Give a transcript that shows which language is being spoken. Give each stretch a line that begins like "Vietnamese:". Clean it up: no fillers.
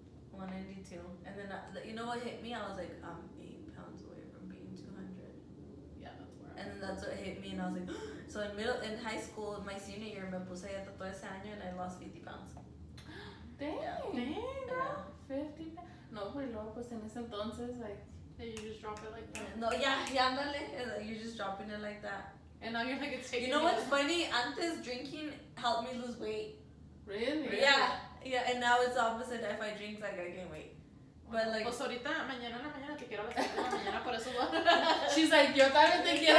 English: 192, and then you know what hit me? I was like, I'm 8 pounds away from being 200. Yeah, that's where. And then that's what hit me, and I was like, so in high school, my senior year,
Spanish: me puse a tatuar ese año,
English: and I lost 50 pounds. Dang. Yeah. Dang, 50 pounds.
Spanish: No, pues luego, pues en ese entonces, like.
English: And you just drop it like that.
Spanish: No, yeah, ándale.
English: You're just dropping it like that. And now you're like, it's taking. You know what's funny? Antes drinking helped me lose weight. Really? Yeah, and now it's opposite. If I drink, like I gain weight. But like.
Spanish: Pues ahorita, mañana en la mañana te quiero a las 7 de la mañana, por eso.
English: She's like,
Spanish: yo también te quiero.